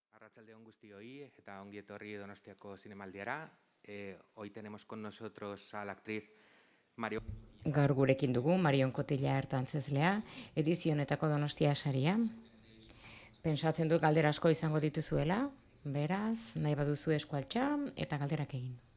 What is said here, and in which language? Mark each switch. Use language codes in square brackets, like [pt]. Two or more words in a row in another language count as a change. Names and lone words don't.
[eu] Arratsaldeon guztioi eta ongi etorri Donostiako Zinemaldiara. [es] Hoy tenemos con nosotros a la actriz Mario. [eu] Gaur gurekin dugu Marion Kotila ertantzezlea, edizio honetako Donostia saria. Pentsatzen dut galdera asko izango dituzuela, beraz, nahi baduzu eskualtxa eta galderak egin.